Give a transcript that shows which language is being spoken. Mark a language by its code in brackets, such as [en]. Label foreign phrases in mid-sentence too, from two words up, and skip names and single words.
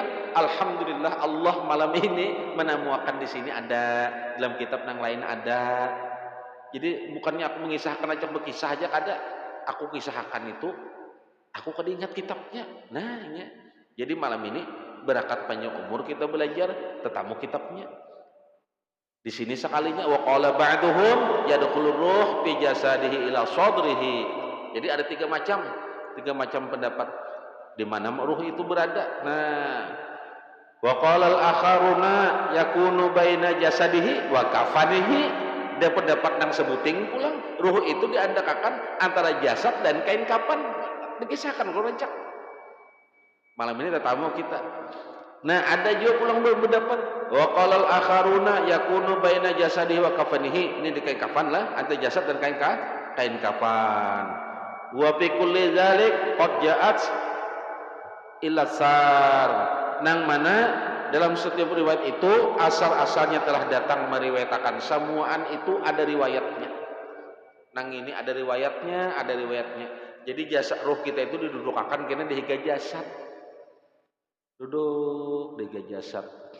[bjn] Alhamdulillah Allah malam ini menemukan di sini ada, dalam kitab yang lain ada. Jadi bukannya aku mengisahkan aja berkisah aja kada, aku kisahkan itu aku kada ingat kitabnya. Nah, ya. Jadi malam ini berkat panjang umur kita belajar tetamu kitabnya. Di sini sekalinya [ar] وقال بعضهم يدخل الروح في جسده إلى صدره. [bjn] Jadi ada tiga macam pendapat di mana ruh itu berada. Nah, [ar] وقال الآخرون يكون بين جسده وكفنه. [bjn] Dia pendapat yang sebuting pulang ruh itu diandakakan antara jasad dan kain kapan. Dikisahkan kalau rancak malam ini tetamu kita. Nah ada juga pulang berpendapat [ar] وقال الآخرون يكون بين جسده وكفنه. [bjn] Ini di kain kafan lah antara jasad dan kain kafan. [ar] وفي كل ذلك قد جاءت الآثار. [bjn] Nang mana dalam setiap riwayat itu asal-asalnya telah datang meriwayatkan, semuaan itu ada riwayatnya. Nang ini ada riwayatnya. Jadi jasad roh kita itu didudukakan kena di higa jasad. Duduk di higa jasad.